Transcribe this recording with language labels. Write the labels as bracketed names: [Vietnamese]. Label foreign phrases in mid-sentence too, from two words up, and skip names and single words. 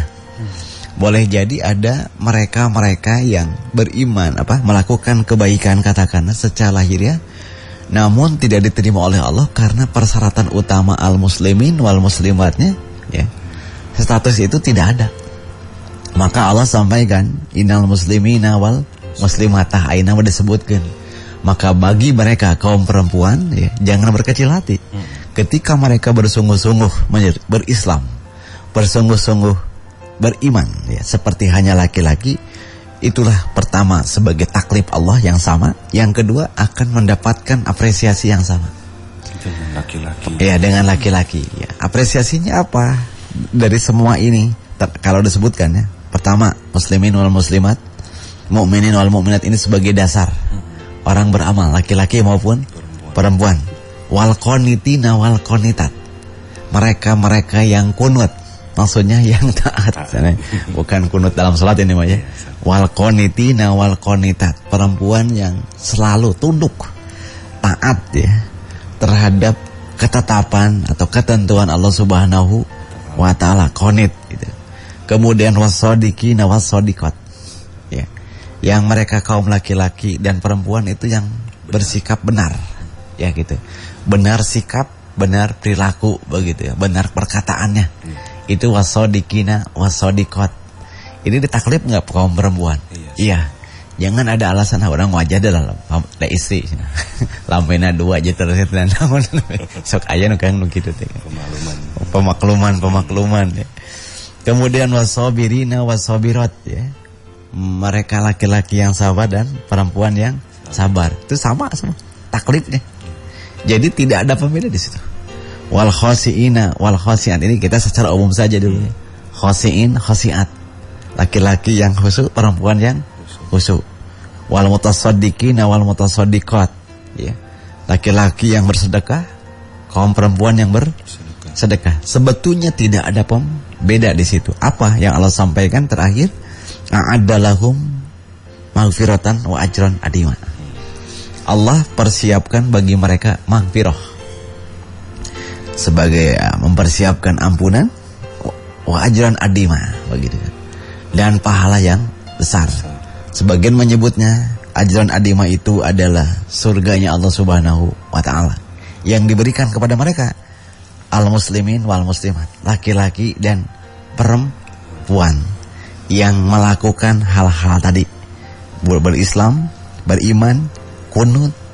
[Indonesian] Boleh jadi ada mereka-mereka yang beriman melakukan kebaikan katakanlah secara lahiriah, namun tidak diterima oleh Allah karena persyaratan utama [Arabic] المسلمين والمسلمات, [Indonesian] ya, status itu tidak ada. Maka Allah sampaikan [Arabic] إن المسلمين والمسلمات, [Indonesian] aina disebutkan. Maka bagi mereka kaum perempuan, ya, jangan berkecil hati. Ketika mereka bersungguh-sungguh berislam, bersungguh-sungguh beriman, ya, seperti hanya laki-laki, itulah pertama sebagai taklif Allah yang sama. Yang kedua akan mendapatkan apresiasi yang sama dengan laki-laki. Ya, dengan laki-laki. Ya. Apresiasinya apa? Dari semua ini kalau disebutkan, ya, pertama [Arabic] مسلمين ومسلمات، مؤمنين ومؤمنات, [Indonesian] ini sebagai dasar orang beramal, laki-laki maupun perempuan. [Arabic] والقانتين والقانتات, [Indonesian] mereka-mereka yang kunut, maksudnya yang taat. Bukan kunut dalam salat ini mah, ya. [Arabic] والقانتين والقانتات, [Indonesian] perempuan yang selalu tunduk, taat, ya, terhadap ketetapan atau ketentuan Allah [Arabic] سبحانه وتعالى, [Indonesian] qanit gitu. Kemudian [Arabic] والصادقين والصادقات, [Indonesian] ya, yang mereka kaum laki-laki dan perempuan itu yang bersikap benar, ya, gitu. Benar sikap, benar perilaku, begitu, ya, benar perkataannya. Itu [Arabic] والصادقين والصادقات. [Indonesian] Ini ditaklif nggak kaum perempuan? Iya. Jangan ada alasan orang wajah dalam istri. [Sundanese] Lampena dua aja terus dan namun sok aya nu kang kitu teh. [Indonesian] Pemakluman, ya. Kemudian [Arabic] والصابرين والصابرات, [Indonesian] ya. Mereka laki-laki yang sabar dan perempuan yang sabar. Itu sama semua taklifnya. Jadi tidak ada pembeda di situ. [Arabic] والخاشعين والخاشعات, [Indonesian] ini kita secara umum saja dulu. [Arabic] خاشعين، خاشعات. [Indonesian] Laki-laki yang khusyuk, perempuan yang khusyuk. [Arabic] والمتصدقين والمتصدقات, [Indonesian] ya. Laki-laki yang bersedekah, kaum perempuan yang bersedekah. Sebetulnya tidak ada pembeda di situ. Apa yang Allah sampaikan terakhir? [Arabic] أعد لهم مغفرة وأجرا عظيما. [Indonesian] Allah persiapkan bagi mereka maghfirah sebagai mempersiapkan ampunan, [Arabic] وأجرا عظيما, [Indonesian] begitu kan. Dan pahala yang besar. Sebagian menyebutnya [Arabic] أجرا عظيما [Indonesian] itu adalah surganya Allah [Arabic] سبحانه وتعالى [Indonesian] yang diberikan kepada mereka, [Arabic] المسلمين والمسلمات, [Indonesian] laki-laki dan perempuan yang melakukan hal-hal tadi, berislam, beriman, kunut,